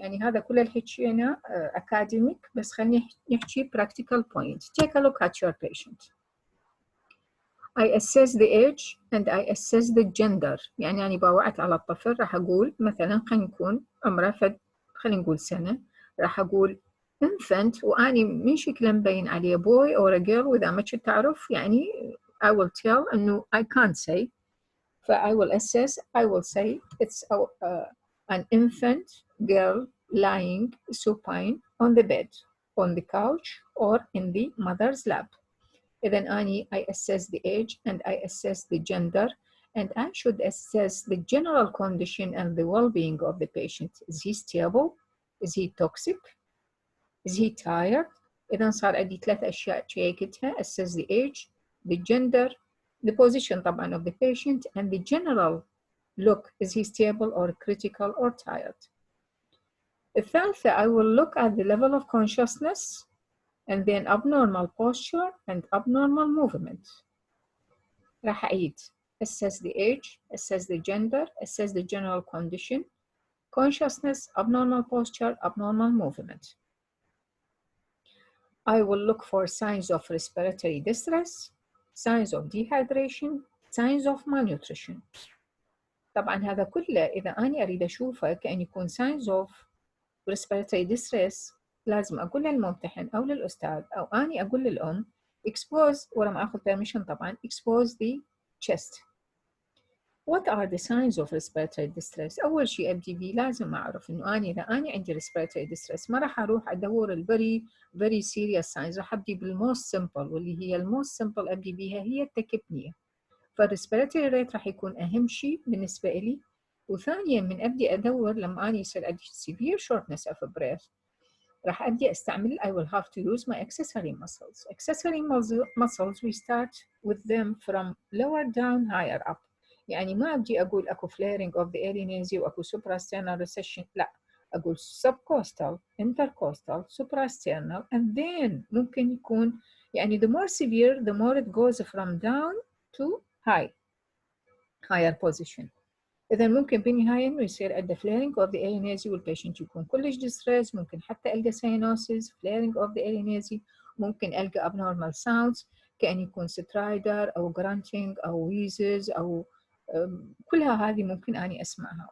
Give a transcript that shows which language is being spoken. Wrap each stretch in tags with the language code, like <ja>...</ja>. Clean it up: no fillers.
<ar>يعني هذا كل الحكي أنا academic بس خلينا نحكي</ar> <en>practical point. Take a look at your patient. I assess the age and I assess the gender.</en> <ar>يعني أنا باوعت على الطفل راح أقول مثلا خلينا نكون عمره خلينا نقول سنة، راح أقول infant وأني من شكله مبين عليه</ar> <en>boy or a girl</en> <ar>وإذا ما كنت تعرف يعني</ar> <en>I will tell</en> <ar>إنه</ar> <en>I can't say. I will assess, I will say it's an infant girl lying supine on the bed, on the couch, or in the mother's lap. Then I assess the age and I assess the gender and I should assess the general condition and the well-being of the patient. Is he stable? Is he toxic? Is he tired?</en> <ar>إذا صار عندي 3 أشياء شيكتها.</ar> <en>Assess the age, the gender, the position طبعا of the patient and the general look. Is he stable or critical or tired? الثالثة I will look at the level of consciousness and then abnormal posture and abnormal movement.</en> <ar>راح أعيد.</ar> <en>Assess the age, assess the gender, assess the general condition, consciousness, abnormal posture, abnormal movement. I will look for signs of respiratory distress, signs of dehydration, signs of malnutrition.</en> <ar>طبعا هذا كله إذا أنا أريد أشوفه كأن يكون</ar> <en>signs of respiratory distress</en> <ar>لازم أقول للممتحن أو للأستاذ أو أنا أقول للأم expose ولما أخذ permission طبعا</ar> <en>expose the chest. What are the signs of respiratory distress?</en> <ar>أول شيء أبدي بيه لازم أعرف إنه إذا أنا عندي respiratory distress ما راح أروح أدور</ar> <en>very serious signs.</en> <ar>راح أبدي بالmost simple واللي هي الموست simple أبدي بيها هي التكبنية. فالريسبيراتوري ريت راح يكون أهم شيء بالنسبة إلي. وثانيا من أبدي أدور لما يصير عندي</ar> <en>severe shortness of breath</en> <ar>راح أبدي أستعمل</ar> <en>I will have to use my accessory muscles. Accessory muscles we start with them from lower down higher up.</en> <ar>يعني ما أبدي أقول أكو</ar> <en>flaring of the area وأكو suprasternal recession، لا أقول subcostal, intercostal, suprasternal and then</en> <ar>ممكن يكون يعني</ar> <en>the more severe the more it goes from down to higher position.</en> <ar>إذا ممكن بالنهاية إنه يصير عنده flaring of the area والبيشنت يكون كلش distress. ممكن حتى ألقى cyanosis, flaring of the area، ممكن ألقى</ar> <en>abnormal sounds</en> <ar>كأن يكون stridor أو grunting أو wheezes أو كلها هذه ممكن أني أسمعها.</ar>